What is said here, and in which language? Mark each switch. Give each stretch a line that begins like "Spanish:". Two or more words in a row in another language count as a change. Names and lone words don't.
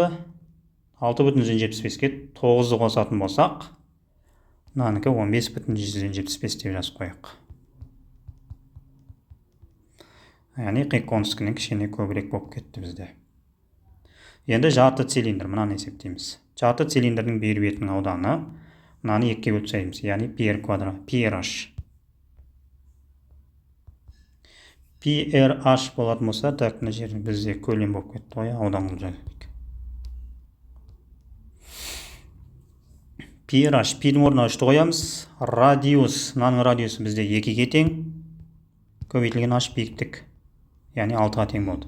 Kazakh: 6,75-ке 9-ды қосатын болсақ, мынанікі 15,175 деп жазып қояйық. Яғни қиық конустікінен кішкене көбірек болып кетті бізде. Енді жарты цилиндр, мынаны есептейміз. Жарты цилиндрдің бер бетінің ауданы, мынаны 2-ге бөліп тастаймыз, яғни πr квадрат, πrh. πrh болатын болса, так, мына жерде бізде көлем болып кетті ғой, аудан қылып жазайық. πrh, пи-дің орнына 3-ті қоямыз, радиус, мынаның радиусы бізде 2-ге тең, көбейтілген h биіктік, яғни 6-ға тең болды.